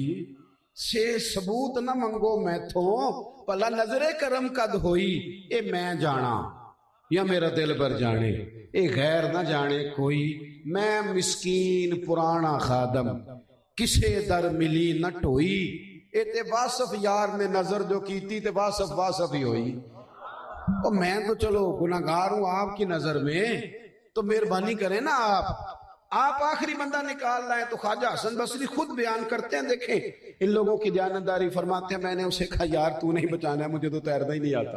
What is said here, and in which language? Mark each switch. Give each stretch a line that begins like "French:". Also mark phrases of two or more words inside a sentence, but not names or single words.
Punjabi: سے ثبوت نہ منگو میں تھوں، پلا نظر کرم قد ہوئی، اے میں جانا یا میرا دل بر جانے، اے غیر نہ جانے کوئی۔ میں مسکین پرانا خادم، کسے در ملی نہ ٹوئی، اے تے واصف یار نے نظر جو کیتی تے واصف ہی ہوئی۔
Urdu: اور میں تو چلو گناہگار ہوں آپ کی نظر میں، تو مہربانی کریں نا آپ آخری بندہ نکال لائیں۔ تو خواجہ حسن بصری خود بیان کرتے ہیں، دیکھیں ان لوگوں کی دیانتداری، فرماتے ہیں میں نے اسے کہا یار تو نہیں بچانا ہے، مجھے تو تیرنا ہی نہیں آتا۔